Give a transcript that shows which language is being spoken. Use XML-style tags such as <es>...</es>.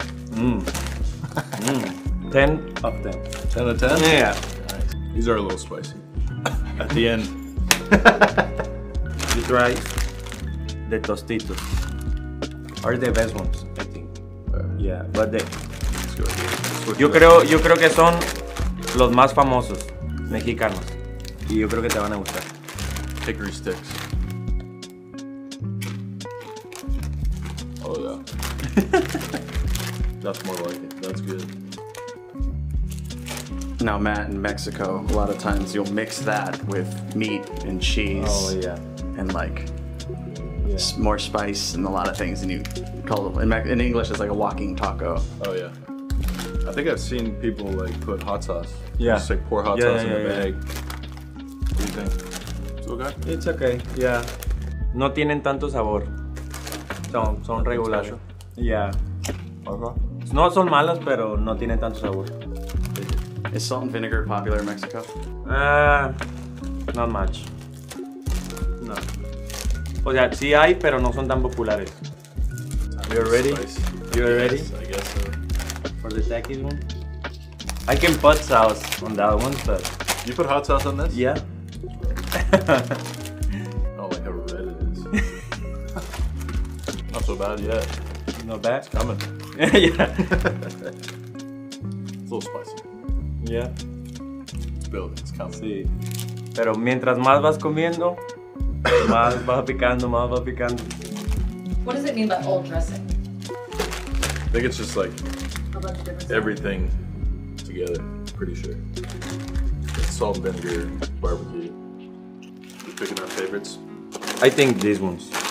<en>Mmm. 10 of 10. 10 out of 10? Yeah. Nice. These are a little spicy. At the end. You try the Tostitos. Are the best ones, I think. Yeah, but the... Let's go here.</en> <es>Yo creo que son los más famosos mexicanos. Y yo creo que te van a gustar.</es> <en>Hickory sticks. Oh yeah. That's more like it. That's good. Now, Matt, in Mexico, a lot of times you'll mix that with meat and cheese. Oh yeah. And like more spice and a lot of things, and you call it in English it's like a walking taco. Oh yeah. I think I've seen people like put hot sauce. Yeah. Just like pour hot sauce in a bag. What do you think? It's okay? It's okay. Yeah.</en> <es>No tienen tanto sabor. Son regulares.</es> <en>Yeah. Okay.</en> <es>No son malas, pero no tienen tanto sabor.</es> <en>Is salt and vinegar popular in Mexico? Not much. No.</en> <es>O sea, sí hay, pero no son tan populares.</es> <en>You're ready? You're ready? I guess so. For the Takis one? I can put sauce on that one, but... You put hot sauce on this? Yeah. I don't like how red it is. Not so bad yet. Not bad? It's coming. Yeah. It's a little spicy. Yeah. It's building, it's coming.</en> <es>Sí. Pero mientras más vas comiendo, más vas picando, más vas picando.</es> <en>What does it mean by old dressing? I think it's just like A bunch of different everything together, pretty sure. It's salt and vinegar, barbecue. We're picking our favorites. I think these ones.</en>